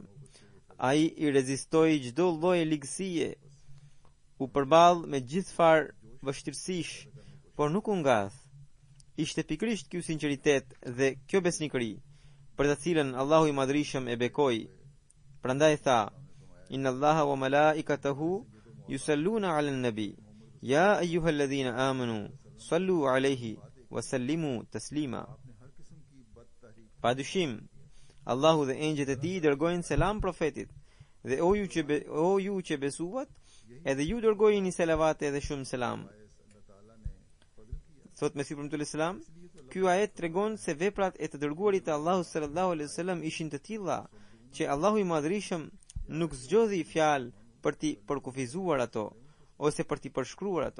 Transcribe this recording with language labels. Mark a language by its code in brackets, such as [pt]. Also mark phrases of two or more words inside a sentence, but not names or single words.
[sq] Ai i rezistoi çdo lloj ligësie, u përball me gjithë farë vështirësish, por nuk u ngath. Ishte pikërisht ky sinqeritet dhe kjo besnikëri për të cilën Allahu i Madhrishëm e bekoi. Prandaj tha: [ar] إن الله وملائكته يصلون على النبي يا أيها الذين آمنوا صلوا عليه وسلموا تسليما. [sq] Padyshim, Allahu dhe engjëjt e tij dërgojnë selam profetit, dhe o ju që besuat, edhe ju dërgojini selavate dhe shumë selam. Thot Mesiu premtuar selam, ky ajet tregon se veprat e të dërguarit të Allahut [ar] صلى الله عليه وسلم [sq] ishin të tilla që Allahu i Madhrishëm nuk zgjodhi fjalë për t'i përkufizuar ato ose për t'i përshkruar ato.